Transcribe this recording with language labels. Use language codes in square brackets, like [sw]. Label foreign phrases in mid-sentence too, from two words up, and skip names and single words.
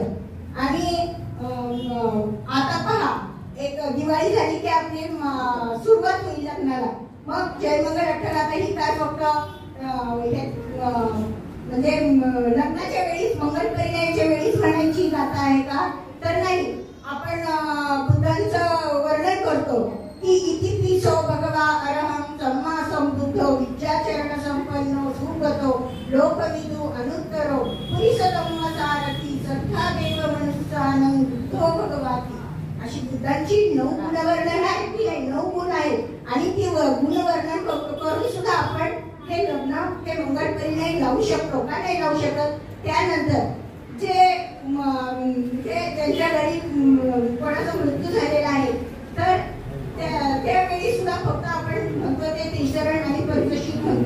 [mr] आणि आता पहा एक दिवाळी झाली की आपली सुरुवात होईल लग्नाला. मग जयमंगल अट्टगाथा ही काय फक्त म्हणजे लग्नाच्या वेळीच मंगलपरिणयाच्या वेळीच म्हणायची गाथा आहे का? तर नाही. आपण बुद्धांचं वर्णन करतो की [pi] इति पिसो भगवा अरहं सम्मा संबुद्धो विद्याचरण संपन्नो सुगतो लोकविदु अनुत्तरो पुरीसतम सारथी सद्धा देव मनुष्यानं बुद्धो भगवाती. [mr] अशी बुद्धांची 9 गुणवर्णन आहेत की नाही? 9 गुण आहेत. आणि ती गुणवर्णन करून सुद्धा आपण हे लग्न हे मंगलपरिणय लावू शकतो का? नाही लावू शकत. त्यानंतर जे त्यांच्या घरी कोणाचा मृत्यू झालेला आहे तर त्यावेळी सुद्धा फक्त आपण म्हणतो ते त्रिशरण आणि पंचशील म्हणतो.